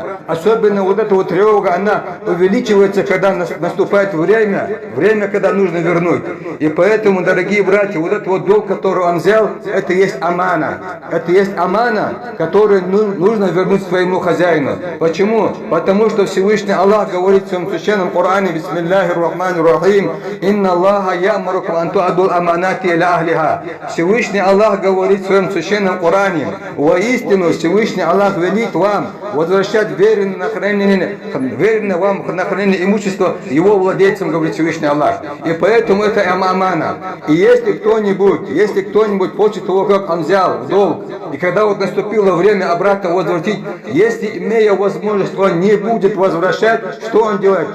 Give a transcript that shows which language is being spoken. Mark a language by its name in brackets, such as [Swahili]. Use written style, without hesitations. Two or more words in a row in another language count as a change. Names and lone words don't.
[Russian] Особенно вот эта вот тревога, она увеличивается, когда наступает время, когда нужно вернуть. И поэтому, дорогие братья, вот этот вот долг, который он взял, это есть амана. Это есть амана, которую нужно вернуть своему хозяину. Почему? Потому что Всевышний Аллах говорит в своем священном Коране: [Arabic] بسم الله الرحمن الرحيم، إن الله يأمركم أن تؤدوا الأمانات إلى أهلها. [Russian] Всевышний Аллах говорит в своем священном Коране: воистину Всевышний Аллах велит вам возвращать веренные на верено вам на хранение имущества его владельцам, говорит Всевышний Аллах. И поэтому это амана. И если кто-нибудь после того, как он взял в долг, и когда вот наступило время обратно возвратить, если, имея возможность, он не будет возвращать, что он делает?